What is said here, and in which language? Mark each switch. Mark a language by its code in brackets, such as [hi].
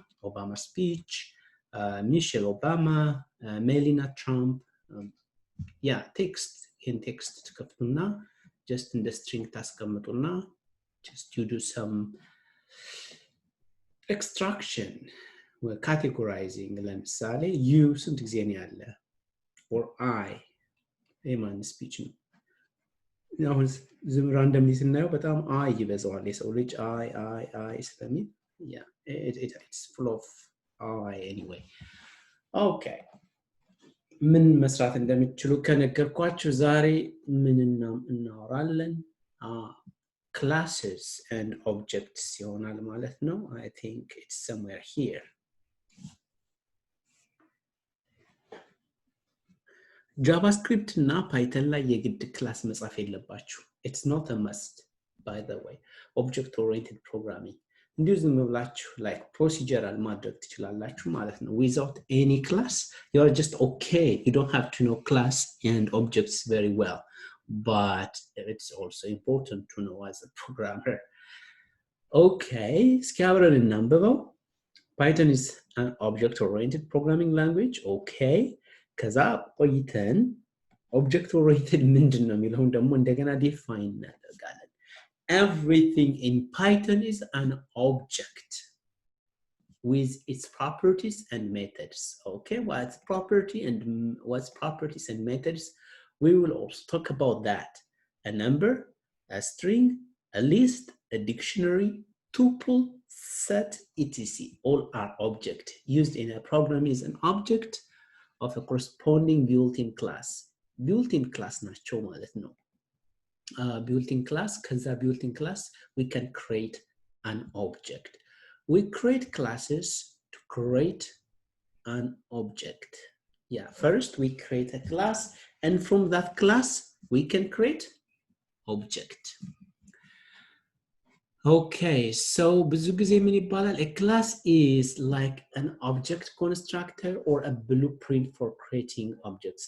[en] Obama speech, Michelle Obama, Melania Trump, text in text [am] ትከፍቱና [en] just in the string [am] ታስቀምጡና [en] just you do some extraction or categorizing. [am] ለምሳሌ you ስንት ጊዜ ነው ያለ, or I የማን speech ነው? አሁን ዝም ራንደምሊ ስናየው በጣም አይ ይበዛዋል የሰው ልጅ አይ ስለሚል [en] it's full of I anyway. [am] Okay, ምን መስራት እንደምትችሉ ከነገርኳችሁ ዛሬ ምን እናወራለን? classes and objects ይሆናል ማለት ነው. [en] I think it's somewhere here. [am] ጃቫስክሪፕት እና ፓይተን ላይ የግድ ክላስ መጻፍ የለባችሁ. [en] It's not a must, by the way. Object oriented programming [am] እንዲሁ ዝም ብላችሁ [en] like procedural [am] ማድረግ ትችላላችሁ ማለት ነው. [en] Without any class, you are just okay. You don't have to know class and objects very well, but it's also important to know as a programmer. [am] Okay, እስኪ አብረን እናንብበው. [en] Python is an object oriented programming language. [am] Okay, ከዛ ቆይተን object oriented ምንድን ነው የሚለውን ደግሞ እንደገና define እናደርጋለን. [en] Everything in Python is an object with its properties and methods. Okay, what's properties and methods? We will also talk about that. A number, a string, a list, a dictionary, tuple, set, etc. All are object used in a program is an object of a corresponding built-in class. [am] Built-in class ናቸው ማለት ነው. [en] Built-in class, [am] ከዛ [en] built-in class we can create an object. We create classes to create an object. First we create a class, and from that class we can create object. Okay, so [am] ብዙ ጊዜ ምን ይባላል? [en] A class is like an object constructor or a blueprint for creating objects.